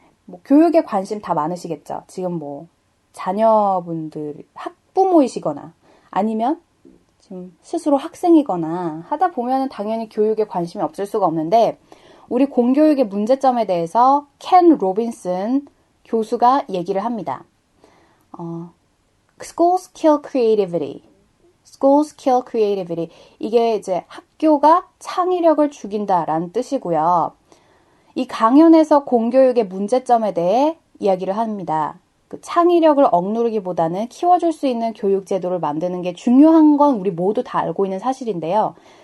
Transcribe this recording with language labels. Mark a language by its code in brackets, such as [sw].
[ko] 뭐 교육에 관심 다 많으시겠죠. 지금 뭐 자녀분들 학부모이시거나 아니면 지금 스스로 학생이거나 하다 보면 당연히 교육에 관심이 없을 수가 없는데 우리 공교육의 문제점에 대해서 켄 로빈슨 교수가 얘기를 합니다. [en] Schools kill creativity. Schools kill creativity. [ko] 이게 이제 학교가 창의력을 죽인다라는 뜻이고요. 이 강연에서 공교육의 문제점에 대해 이야기를 합니다. 그 창의력을 억누르기보다는 키워줄 수 있는 교육 제도를 만드는 게 중요한 건 우리 모두 다 알고 있는 사실인데요.